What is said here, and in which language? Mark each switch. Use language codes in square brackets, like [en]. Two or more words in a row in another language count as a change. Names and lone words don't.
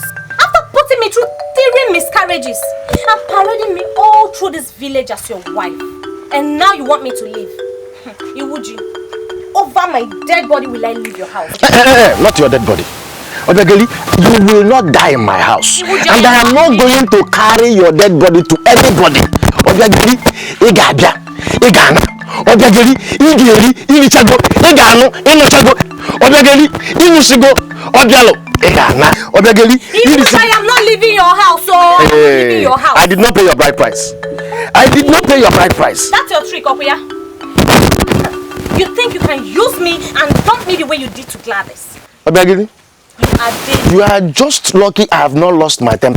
[en] After putting me through 3 miscarriages and parading me all through this village as your wife. And now you want me to leave. Iwuji, over my dead body will I leave your house. Not your dead body. Obiageli, you will not die in my house. And I am not going to carry your dead body to anybody. Obiageli, Igabia, Igana, Obiageli, Igeri, Irichago, Igano, Inochago, Obiageli, Inusigo, Obialo, Igana, Obiageli. I am not leaving your house, so I'm not leaving your house. I did not pay your bride price. I did not pay your bride price. That's your trick, Okuya. You think you can use me and dump me the way you did to Gladys? Obiageli, you are just lucky I have not lost my temper.